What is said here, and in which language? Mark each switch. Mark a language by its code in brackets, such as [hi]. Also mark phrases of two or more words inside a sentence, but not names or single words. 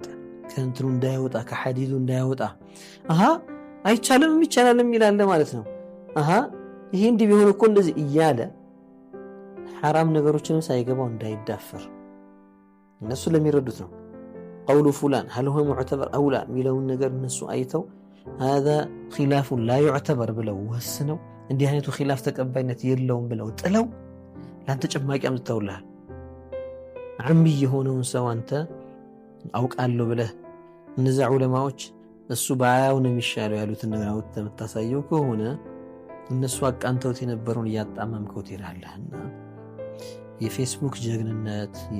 [am] ከእንትኑ እንዳይወጣ ከሐዲዱ እንዳይወጣ አይቻልም ይቻላልም ይላል ማለት ነው። ይሄ እንዲህ ቢሆን እኮ እንደዚህ እያለ ሐራም ነገሮችንም ሳይገባው እንዳይዳፈር እነሱ ለሚረዱት ነው። [ar] قول فلان هل هو معتبر أو لا [am] ሚለውን ነገር እነሱ አይተው [ar] هذا خلاف لا يعتبر [am] ብለው ወስነው እንዲህ አይነቱ ኺላፍ ተቀባይነት የለውም ብለው ጥለው ላንተ ጭማቂ አምጥተውልሃል። ዓሚ የሆነውን ሰው አንተ አውቃለሁ ብለህ እነዛ ዑለማዎች እሱ ባያው ነው የሚሻለው ያሉትን ነገር አውጥተህ የምታሳየው ከሆነ እነሱ አቃንተውት የነበረውን እያጣመምከው ትሄዳለህና የፌስቡክ ጀግንነት